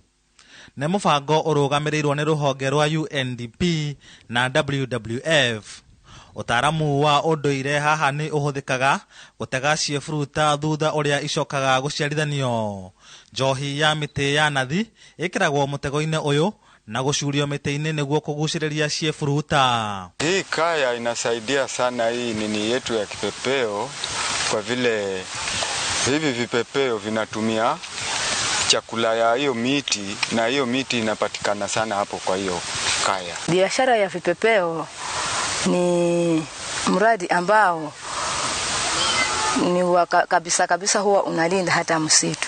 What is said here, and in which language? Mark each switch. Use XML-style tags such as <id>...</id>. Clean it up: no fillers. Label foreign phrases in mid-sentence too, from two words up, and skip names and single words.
<ki>Nĩ mũbango ũrũgamĩrĩirwo nĩ rũhonge rwa UNDP na WWF. Ũtaaramu wa ũndũire haha nĩ ũhũthĩkaga gũtega ciĩburuta thutha ũrĩa icokaga gũciarithanio. Njohi ya mĩtĩ ya nathi ĩkĩragwo mũtego-inĩ ũyũ na gũcurio mĩtĩ-inĩ nĩguo kũgucĩrĩria ciĩburuta.</ki> <sw>Hii kaya inasaidia sana hii nini yetu ya kipepeo, kwa vile hivi vipepeo vinatumia chakula ya hiyo miti na hiyo miti inapatikana sana hapo kwa hiyo kaya. Biashara ya vipepeo ni mradi ambao ni kabisa huwa unalinda hata msitu.</sw>